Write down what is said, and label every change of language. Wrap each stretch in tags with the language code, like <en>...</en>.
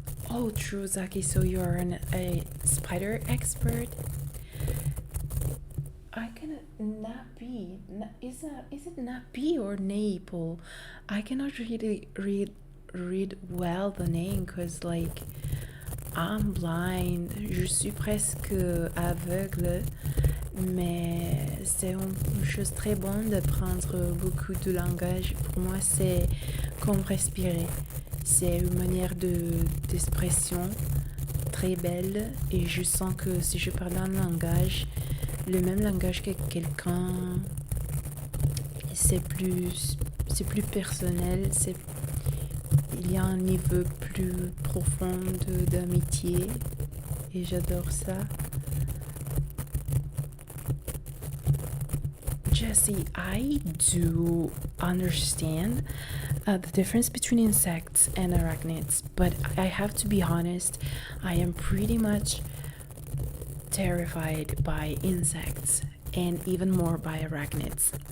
<en>Oh, true, Zaki. So you're a spider expert? I cannot not be. Is it not be or Naples? I cannot really read well the name because like I'm blind.</en> <fr>Je suis presque aveugle, mais c'est une chose très bonne de prendre beaucoup de langage. Pour moi, c'est comme respirer. C'est une manière d'expression très belle et je sens que si je parle un langage, le même langage que quelqu'un, c'est plus personnel, il y a un niveau plus profond d'amitié et j'adore ça.</fr> <en>Jessie, I do understand the difference between insects and arachnids, but I have to be honest, I am pretty much terrified by insects and even more by arachnids.</en>